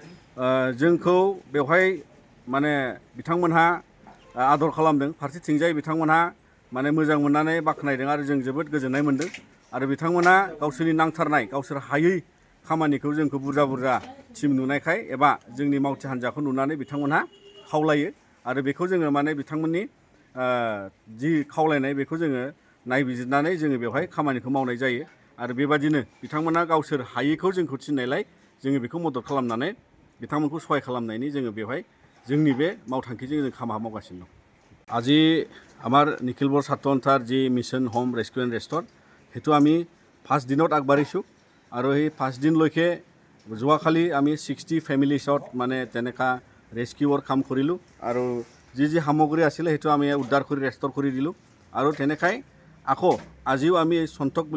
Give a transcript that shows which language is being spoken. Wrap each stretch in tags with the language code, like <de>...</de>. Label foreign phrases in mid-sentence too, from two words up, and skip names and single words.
<brx>जोंखौ बेवहाय माने बिथांमोनहा आदर खालामदों फारसेथिंजाय बिथांमोनहा माने मोजां मोननानै बाख्नायदों आरो जों जोबोद गोजोननाय मोनदों आरो बिथांमोना गावसोरनि नांथारनाय गावसोर हायै खामानिखौ जोंखौ बुरजा टिम नुनायखाय एबा जोंनि मावथि हान्जाखौ नुनानै बिथांमोनहा खावलायो आरो बेखौ जोङो माने बिथांमोननि जि खावलायनाय बेखौ जोङो नायबिजिरनानै जोङो बेवहाय खामानिखौ मावनाय जायो आरो बेबादिनो बिथांमोना गावसोर हायैखौ जोंखौ थिननायलाय जोङो बेखौ मदद खालामनानै बिथांमोनखौ सहाय खालामनायनि जोङो बेवहाय जोंनि बे मावथांखिजों जों खामानि मावगासिनो दं।</brx> <as>আজি আমাৰ নিখিলবৰ ছাত্ৰ সন্থাৰ যি</as> <en>mission home rescue and restore</en> <as>সেইটো আমি 5 দিনত আগবাঢ়িছোঁ আৰু সেই 5 দিনলৈকে যোৱাকালি আমি 60 ফেমিলিছত মানে তেনেকা ৰেস্কিউৰ কাম কৰিলোঁ আৰু যি সামগ্ৰী আছিলে সেইটো আমি উদ্ধাৰ কৰি ৰেষ্টৰ কৰি দিলোঁ আৰু তেনেকাই আকৌ আজিও আমি সন্তক বুলি</as>